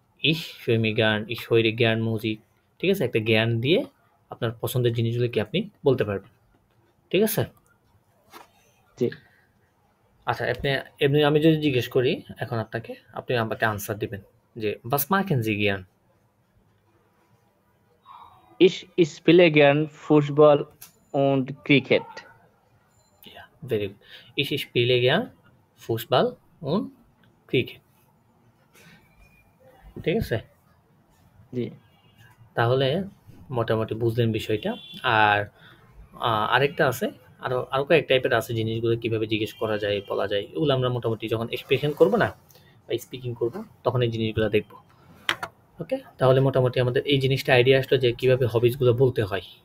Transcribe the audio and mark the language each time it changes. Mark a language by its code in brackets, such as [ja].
[de] ich schwimme gern, ich höre gern Musik, [bn] ঠিক আছে, একটা জ্ঞান দিয়ে আপনার পছন্দের জিনিসগুলো কি আপনি বলতে পারবেন, ঠিক আছে। জি আচ্ছা, আপনি এমনি আমি যদি জিজ্ঞেস করি এখন আপনাকে, আপনি আমাকে আনসার দিবেন যে [de] was machen Sie gern। Ich spiele gern Fußball und Cricket. Ja, [en] very good. [de] Ich spiele gern Fußball und Cricket, [bn] ঠিক আছে। জি তাহলে মোটামুটি বুঝলেন বিষয়টা। আর আরেকটা আছে, আরও কয়েক টাইপের আছে জিনিসগুলো কীভাবে জিজ্ঞেস করা যায় বলা যায়, এগুলো আমরা মোটামুটি যখন এক্সপ্রেশন করবো না বা স্পিকিং করবো তখন এই জিনিসগুলো দেখবো। ওকে, তাহলে মোটামুটি আমাদের এই জিনিসটা আইডিয়া আসলো যে কীভাবে হবিসগুলো বলতে হয়।